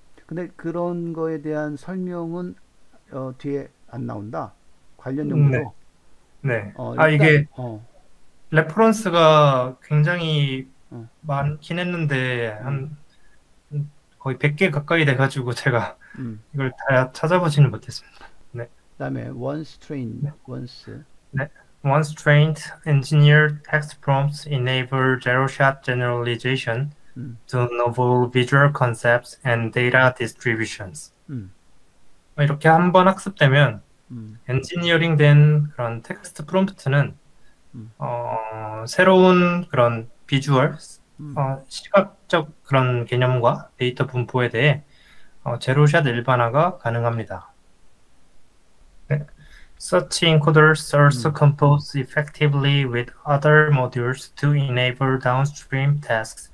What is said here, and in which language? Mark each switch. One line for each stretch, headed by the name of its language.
Korean: 근데 그런 거에 대한 설명은 뒤에 안 나온다. 관련 네, 연구도. 네. 일단 이게 레퍼런스가 굉장히 어, 많긴 했는데 음, 한 거의 100개 가까이 돼가지고 제가 음. 이걸 다 찾아보지는 못했습니다. 네, 그다음에
English: once trained,
Korean: 네,
English: once. 네. Once trained, engineered text prompts enable zero-shot generalization 음, to novel visual concepts and data distributions. 음,
Korean: 이렇게 한번 학습되면 음, 엔지니어링 된 그런 텍스트 프롬프트는 음, 새로운 그런 비주얼, 음. 시각적 그런 개념과 데이터 분포에 대해 제로샷 일반화가 가능합니다.
English: 네. Such encoders also 음. compose effectively with other modules to enable downstream tasks